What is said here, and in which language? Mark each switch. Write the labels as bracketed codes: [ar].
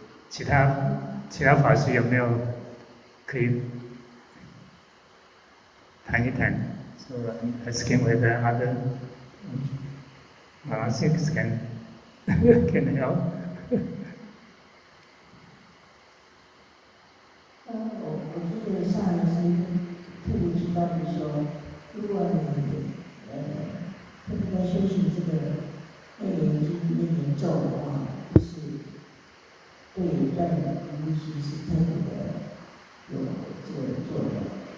[zh] 其他法师有没有可以谈一谈？ [en] So I'm asking whether other monastics can help. [zh] 我觉得上一次特别提到的说，如果你特别在修行这个内念经、内念咒的话，就是对锻炼灵气是特别的有这个作用。